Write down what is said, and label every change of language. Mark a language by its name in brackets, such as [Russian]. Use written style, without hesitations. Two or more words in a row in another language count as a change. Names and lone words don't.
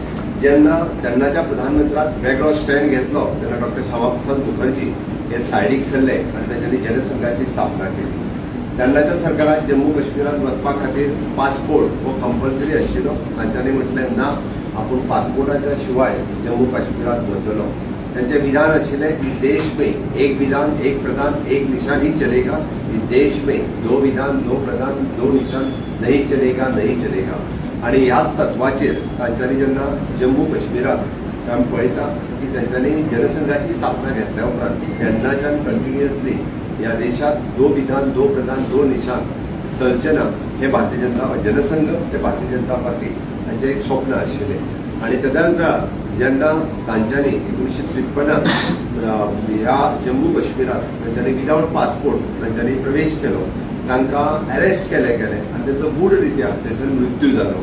[Konkani] जेन्ना तेन्नाच्या प्रधानमंत्र्याक वेगळो स्टँड घेतलो तेन्ना डॉक्टर श्यामाप्रसाद मुखर्जी हे सायडीक सरले आनी तांच्यांनी जनसंघाची स्थापना केली। तेन्नाच्या सरकारान जम्मू काश्मीरात वचपा खातीर पासपोर्ट हो कंपल्सरी आशिल्लो। तांच्यांनी म्हटलें ना, आपूण पासपोर्टाच्या शिवाय जम्मू काश्मीरात वतलो। त्यांचे विधान आशिल्ले [Hindi] इस देश में एक विधान एक प्रधान एक निशान ही चलेगा, इस देश में दो विधान दो प्रधान दो निशान नहीं चलेगा नहीं चलेगा। [Konkani] आणि ह्याच तत्वाचेर तांच्यांनी जेन्ना जम्मू काश्मीरात आमी पळयता की तांच्यांनी जनसंघाची स्थापना घेतल्या उपरांत तेन्नाच्यान कंटिन्युअसली ह्या देशात [Hindi] दो विधान दो प्रधान दो निशान [Konkani] चलचे ना हे भारतीय जनता जनसंघ हे भारतीय जनता पार्टी हांचें एक स्वप्न आशिल्लें। आणि तेद्या नंतर जेन्ना तांच्यांनी 1953 ह्या जम्मू काश्मीरात तांच्यांनी [English] without passport [Konkani] तांच्यांनी प्रवेश केलो, तांकां अरेस्ट केले आनी तांचो गूढ रित्या थंयसर मृत्यू जालो।